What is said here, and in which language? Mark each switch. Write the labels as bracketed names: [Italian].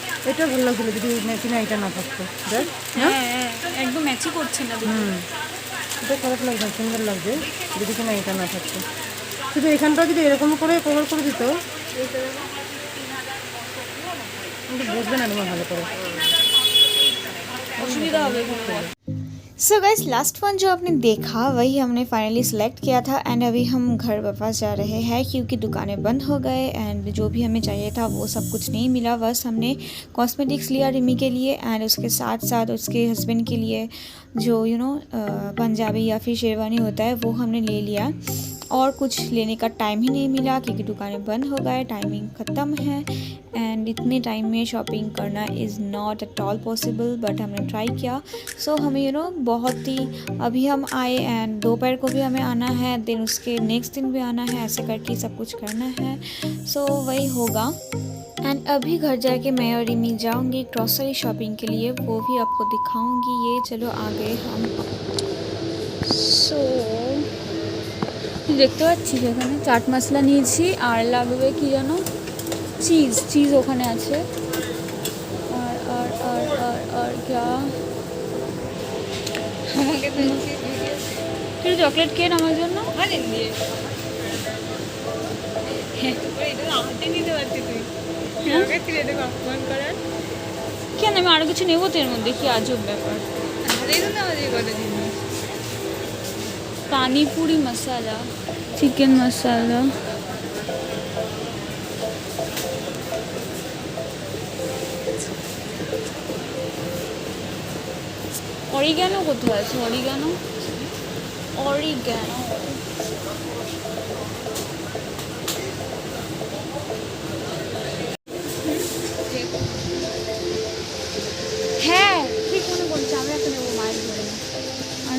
[Bangla] এটা ভালো লাগছিল যদি কিনা এটা না থাকতো, দেখ হ্যাঁ একদম ম্যাচই করছে না দুটো। এটা খারাপ লাগছে, সুন্দর লাগছে যদি কিনা এটা না থাকতো। শুধু এখানটা যদি এরকম করে কভার করে দিত কিন্তু বুঝবে না তোমার ভালো করে, অসুবিধা হবে। [Hindi] सो गाइस लास्ट वन जो आपने देखा वही हमने फाइनली सेलेक्ट किया था एंड अभी हम घर वापस जा रहे हैं क्योंकि दुकानें बंद हो गए एंड जो भी हमें चाहिए था वो सब कुछ नहीं मिला। बस हमने कॉस्मेटिक्स लिया रिमी के लिए एंड उसके साथ साथ उसके हस्बैंड के लिए जो पंजाबी या फिर शेरवानी होता है वो हमने ले लिया। और कुछ लेने का टाइम ही नहीं मिला क्योंकि दुकानें बंद हो गए, टाइमिंग ख़त्म है एंड इतने टाइम में शॉपिंग करना [English] Is not at all possible. [Hindi] But हमने ट्राई किया। सो हमें बहुत ही, अभी हम आए एंड दोपहर को भी हमें आना है, देन उसके नेक्स्ट दिन भी आना है, ऐसे करके सब कुछ करना है। सो वही होगा एंड अभी घर जाके मैं और रिमी जाऊंगी ग्रॉसरी शॉपिंग के लिए, वो भी आपको दिखाऊंगी। ये चलो आ गए हम। [Bangla] सो দেখতে পাচ্ছিস এখানে চাট মশলা নিয়েছি আর লাগবে কি জানো, চিজ ওখানে আছে। আর আর আর আর আর क्या আমাকে তুই চকলেট কেন আমার জন্য কেন, আমি আরো কিছু নেবো তো এর মধ্যে, কি আজব ব্যাপার। [Hindi] पानीपुरी मसाला, चिकन मसाला, [Bangla] অরিগ্যানো কোথায় আছে? অরিগ্যানো হ্যাঁ ঠিক মনে পড়ছে, আমরা একটা নেবো মায়ের জন্য।